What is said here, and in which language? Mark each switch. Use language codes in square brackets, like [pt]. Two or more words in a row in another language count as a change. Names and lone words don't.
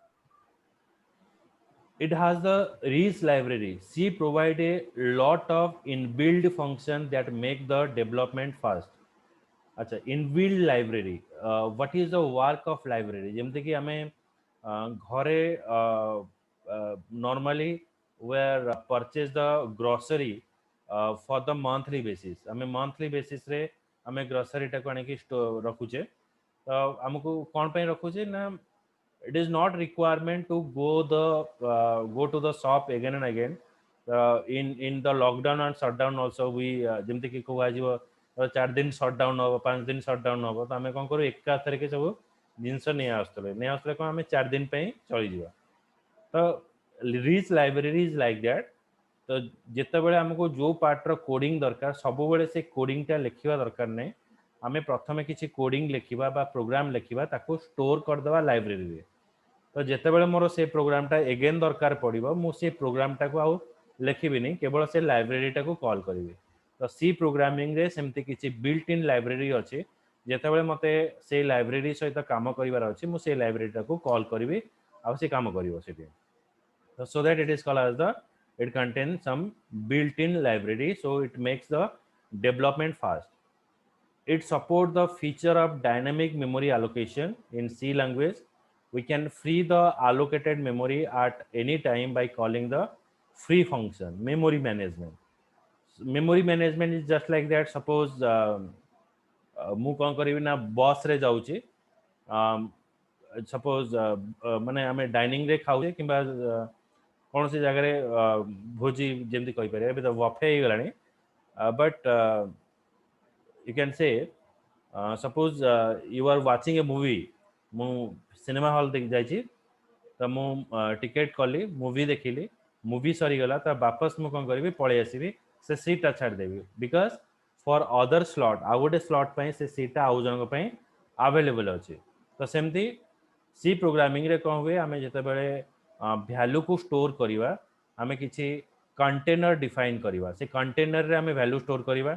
[en] It has the rich library. C provide a lot of inbuilt function that make the development fast. अच्छा, inbuilt library. What is the work of library? [or] ଯେମିତି କି ଆମେ ଘରେ [en] normally where purchase the grocery for the monthly basis. [or] ଆମେ [en] monthly basis [or] ରେ ଆମେ grocery ଟାକୁ ଆଣିକି ରଖୁଛେ। ତ ଆମକୁ କ'ଣ ପାଇଁ ରଖୁଛେ ନା [en] it is not requirement to go to the shop again and again. In the lockdown and shutdown also we [or] ଯେମିତି କି କୁହାଯିବ 4 दिन shutdown ହେବ 5 दिन shutdown ହେବ ତ ଆମେ କ'ଣ କରୁ ଏକାଥରକେ ସବୁ ଜିନିଷ ନେଇ ଆସୁଥିଲେ କ'ଣ ଆମେ 4 दिन ପାଇଁ ଚଳିଯିବା। [en] ତ rich library is like that. [or] ତ ଯେତେବେଳେ ଆମକୁ ଯେଉଁ ପାର୍ଟର କୋଡ଼ିଂ ଦରକାର ସବୁବେଳେ ସେ କୋଡ଼ିଂଟା ଲେଖିବା ଦରକାର ନାହିଁ। ଆମେ ପ୍ରଥମେ କିଛି କୋଡ଼ିଂ ଲେଖିବା ବା ପ୍ରୋଗ୍ରାମ ଲେଖିବା ତାକୁ ଷ୍ଟୋର କରିଦେବା ଲାଇବ୍ରେରୀରେ। ତ ଯେତେବେଳେ ମୋର ସେ ପ୍ରୋଗ୍ରାମଟା ଏଗେନ୍ ଦରକାର ପଡ଼ିବ ମୁଁ ସେ ପ୍ରୋଗ୍ରାମଟାକୁ ଆଉ ଲେଖିବିନି, କେବଳ ସେ ଲାଇବ୍ରେରୀଟାକୁ କଲ୍ କରିବି। ତ ସି ପ୍ରୋଗ୍ରାମିଂରେ ସେମିତି କିଛି [en] built-in library [or] ଅଛି। ଯେତେବେଳେ ମୋତେ ସେଇ ଲାଇବ୍ରେରୀ ସହିତ କାମ କରିବାର ଅଛି ମୁଁ ସେଇ ଲାଇବ୍ରେରୀଟାକୁ କଲ୍ କରିବି ଆଉ ସେ କାମ କରିବ ସେଠି। [en] So that it is called as it contains some built-in library, so it makes the development fast. It supports the feature of dynamic memory allocation. In C language we can free the allocated memory at any time by calling the free function. Memory management is just like that. [or] Suppose ମୁଁ କ'ଣ କରିବି ନା ବସ୍ରେ ଯାଉଛି, ସପୋଜ ମାନେ ଆମେ ଡାଇନିଂରେ ଖାଉଛେ କିମ୍ବା କୌଣସି ଜାଗାରେ ଭୋଜି ଯେମିତି କହିପାରିବା, ଏବେ ତ ବଫେ ହେଇଗଲାଣି, ବଟ୍ [en] you can say suppose you are watching a movie. [or] ମୁଁ ସିନେମା ହଲ୍ ଯାଇଛି ତ ମୁଁ ଟିକେଟ୍ କଲି, ମୁଭି ଦେଖିଲି, ମୁଭି ସରିଗଲା ତ ବାପସ ମୁଁ କ'ଣ କରିବି ପଳେଇ ଆସିବି, ସେ ସିଟ୍ଟା ଛାଡ଼ିଦେବି [en] because for other slot [or] ଆଉ ଗୋଟେ ସ୍ଲଟ୍ ପାଇଁ ସେ ସିଟ୍ଟା ଆଉ ଜଣଙ୍କ ପାଇଁ ଆଭେଲେବଲ୍ ଅଛି। ତ ସେମିତି ସି ପ୍ରୋଗ୍ରାମିଂରେ କ'ଣ ହୁଏ, ଆମେ ଯେତେବେଳେ ଭ୍ୟାଲୁକୁ ଷ୍ଟୋର୍ କରିବା ଆମେ କିଛି କଣ୍ଟେନର ଡିଫାଇନ୍ କରିବା, ସେ କଣ୍ଟେନରରେ ଆମେ ଭ୍ୟାଲୁ ଷ୍ଟୋର୍ କରିବା।